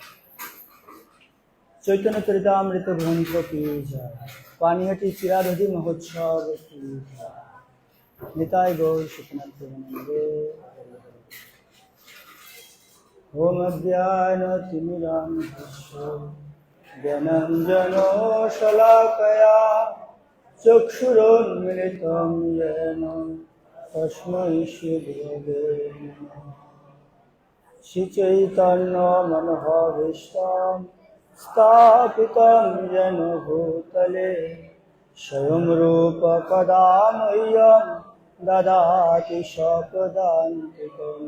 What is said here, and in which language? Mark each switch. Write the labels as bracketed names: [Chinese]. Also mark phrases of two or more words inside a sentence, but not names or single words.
[Bangla] চৈতন্য চরিতামৃত গ্রন্থ [Hindi] की जय, [Bangla] পানিহাটি চিরাধি মহোৎসব [Hindi] की जय, [Bangla] নিতাই গৌর সুখনাথ প্রেমানন্দে। [Sanskrit] ওম অজ্ঞানতিমিরান্ধস্য জ্ঞানাঞ্জন শলাকয়া চক্ষুরোন্মিলিतं येन তস্मै শ্রীগুরবে নমঃ। শ্রীচৈতন্যমনোভীষ্টং স্থাপিतं येन भूतले स्वयं रूप कदा मह्यं ददाति स्वपदान्तिकम्।